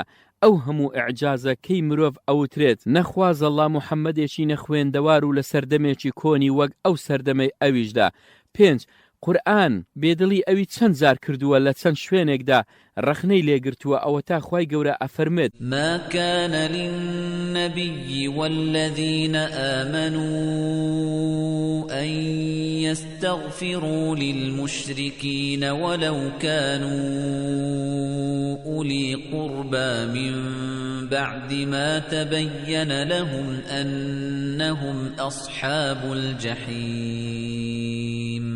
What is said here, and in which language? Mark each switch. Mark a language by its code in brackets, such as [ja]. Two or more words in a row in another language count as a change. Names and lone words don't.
[ckb] ئەو هەموو ئیعجازەکەی مرۆڤ ئەوترێت نەخوازەڵا موحەممەدێکی نەخوێندەوار و لە سەردەمێکی کۆنی وەک ئەو سەردەمەی ئەویشدا. 5. قورئان بێدڵی ئەوی چەند زار کردووە لە چەند شوێنێکدا ڕخنەی لێگرتووە ئەوە تا خوای گەورە ئەفەرمێت [ar] ما كان للنبي والذين آمنوا أن يستغفروا للمشركين ولو كانوا أولي قربى من بعد ما تبين لهم أنهم أصحاب الجحيم.